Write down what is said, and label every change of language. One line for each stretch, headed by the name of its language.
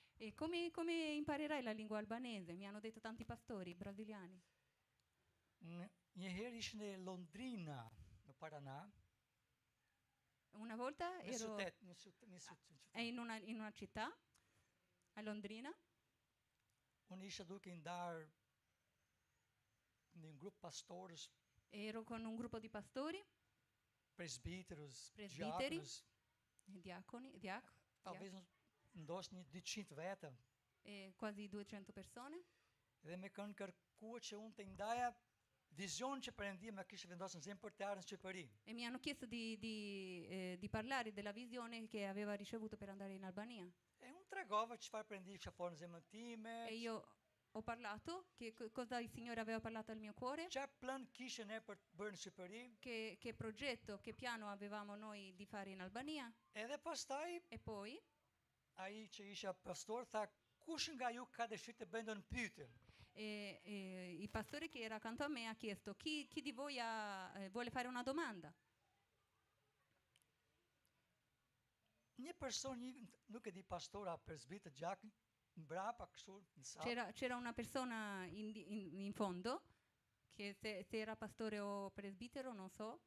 Italian: E come imparerai la lingua albanese? Mi hanno detto tanti pastori brasiliani.
Albanian: Një herë ishte në Londrina, në Paraná,
Italian: Una volta ero in una città, a Londrina,
Albanian: unë isha duke ndarë në një grup pastorës,
Italian: ero con un gruppo di pastori,
Albanian: presbiterës,
Italian: Presbiteri.
Albanian: diakonis,
Italian: diaconi,
Portuguese: talvez
Albanian: ndoshta një 200 veta.
Italian: quasi 200 persone.
Albanian: Dhe me kanë kërkuar që unë të ndaja vizion që Perëndia më kishte vendosur në zemër për të ardhur në Shqipëri.
Italian: E mi hanno chiesto di parlare della visione che aveva ricevuto per andare in Albania.
Albanian: E unë tregova çfarë Perëndia kishte folur në zemrën time.
Italian: E io ho parlato cosa il Signore aveva parlato al mio cuore.
Albanian: Çfarë plan kishte ne për të bërë në Shqipëri.
Italian: Che progetto, che piano avevamo noi di fare in Albania.
Albanian: Edhe pastaj
Italian: E poi
Albanian: ai që isha pastor tha, kush nga ju ka dëshirë të bëjë ndonjë pyetje?
Italian: Il pastore che era accanto a me ha chiesto chi di voi vuole fare una domanda.
Albanian: Një person, nuk e di pastora, presbiter, gjak, mbrapa kështu në sallë.
Italian: C'era una persona in fondo che se era pastore o presbitero, non so,